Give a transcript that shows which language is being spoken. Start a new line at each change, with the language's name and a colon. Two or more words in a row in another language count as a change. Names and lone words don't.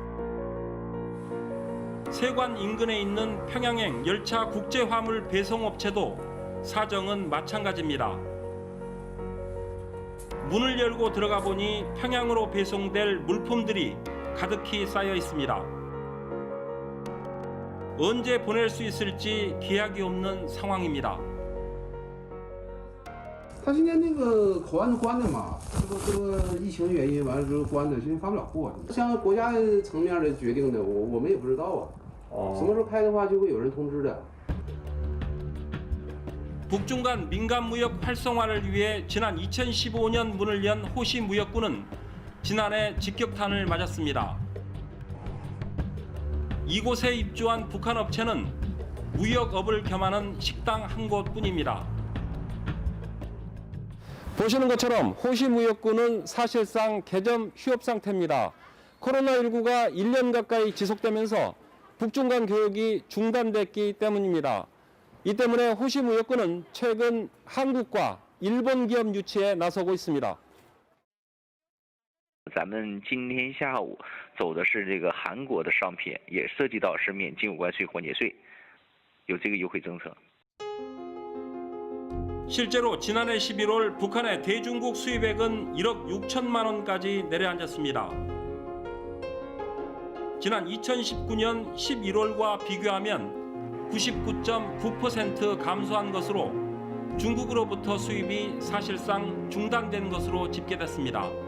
Korean: 세관 인근에 있는 평양행 열차 국제화물 배송업체도 사정은 마찬가지입니다. 문을 열고 들어가 보니 평양으로 배송될 물품들이 가득히 쌓여 있습니다. 언제 보낼 수 있을지 기약이 없는 상황입니다.
Chinese: 他现在那个口岸是关的嘛，这个疫情原因完了之后关的，现在发不了货。像国家层面的决定的，我们也不知道啊。什么时候开的话，就会有人通知的。
Korean: 북중 간 민간 무역 활성화를 위해 지난 2015년 문을 연 호시 무역군은 지난해 직격탄을 맞았습니다. 이곳에 입주한 북한 업체는 무역업을 겸하는 식당 한 곳뿐입니다. 보시는 것처럼 호시 무역군은 사실상 개점 휴업 상태입니다. 코로나19가 1년 가까이 지속되면서 북중 간 교역이 중단됐기 때문입니다. 이 때문에 호시 무역군은 최근 한국과 일본 기업 유치에 나서고 있습니다.
Chinese: 咱们今天下午走的是这个韩国的商品，也涉及到是免进口关税、环节税，有这个优惠政策。
Korean: 실제로 지난해 11월 북한의 대중국 수입액은 1억 6천만 원까지 내려앉았습니다. 지난 2019년 11월과 비교하면 99.9% 감소한 것으로 중국으로부터 수입이 사실상 중단된 것으로 집계됐습니다.